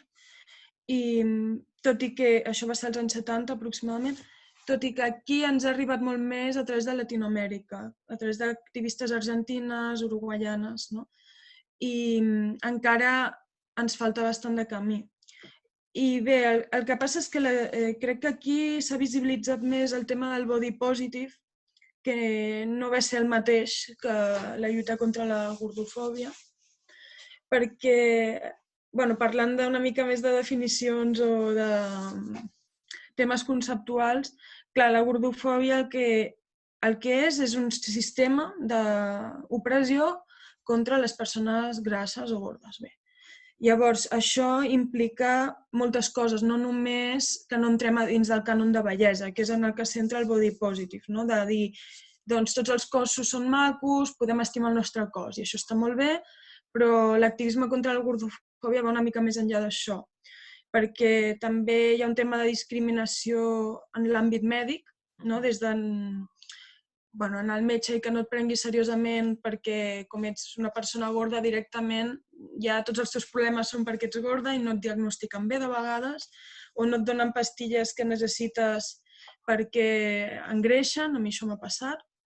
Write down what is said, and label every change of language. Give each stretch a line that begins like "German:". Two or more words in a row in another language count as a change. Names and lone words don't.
Catalan: I tot i que això va ser als anys 70 aproximadament, tot i que aquí ens ha arribat molt més a través de Latinoamèrica, a través d'activistes argentines, uruguaianes, no? I encara ens falta bastant de camí. I bé, el que passa és que crec que aquí s'ha visibilitzat més el tema del
English: body positive,
Catalan: que no va ser el mateix que la lluita contra la gordofòbia, perquè, bueno, parlant d'una mica més de definicions o de temes conceptuals, clar, la gordofòbia el que és un sistema d'opressió contra les persones grasses o gordes. Bé. Llavors, això implica moltes coses, no només que no entrem a dins del cànon de bellesa, que és en el que centra el
English: body positive,
Catalan: no? De dir, doncs tots els cossos són macos, podem estimar el nostre cos, i això està molt bé, però l'activisme contra la gordofòbia va una mica més enllà d'això, perquè també hi ha un tema de discriminació en l'àmbit mèdic, no? Des de anar al metge i que no et prengui seriosament perquè com ets una persona gorda directament ja tots els teus problemes són perquè ets gorda i no et diagnostiquen bé de vegades o no et donen pastilles que necessites perquè engreixen, a mi això m'ha passat.